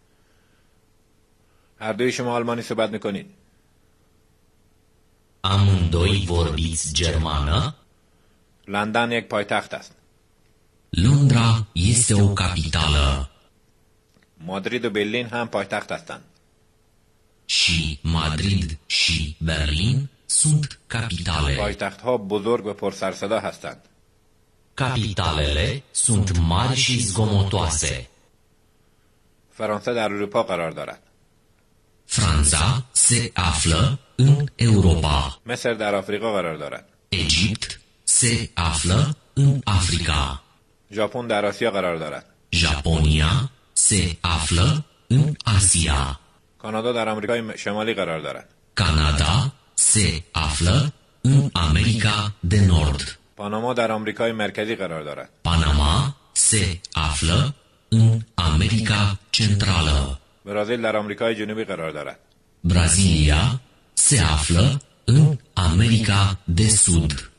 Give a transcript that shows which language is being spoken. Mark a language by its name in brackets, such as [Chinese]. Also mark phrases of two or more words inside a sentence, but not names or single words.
[Persian] هر دوی شما آلمانی صحبت می کنید. [Romanian] Amândoi vorbiți germană? [Persian] لندن یک پایتخت است. [Romanian] Londra este o capitală. [Persian] مادرید و برلین هم پایتخت هستند. [Romanian] Și Madrid și Berlin sunt capitale. [Persian] پایتخت‌ها بزرگ و پرسرصدا هستند. [Romanian] Capitalele sunt mari și zgomotoase. [Persian] فرانسه در اروپا قرار دارد. [Romanian] Franța se află în Europa. [Persian] مصر در آفریقا قرار دارد. [Romanian] Egipt se află în Africa. [Persian] ژاپن در آسیا قرار دارد. [Romanian] Japonia se află în Asia. [Persian] کانادا در آمریکای شمالی قرار دارد. [Romanian] Canada se află în America de Nord. [Persian] پاناما در آمریکای مرکزی قرار دارد. [Romanian] Panama se află în America Centrală. [Persian] برزیل در آمریکای جنوبی قرار دارد. [Romanian] Brazilia se află în America de Sud.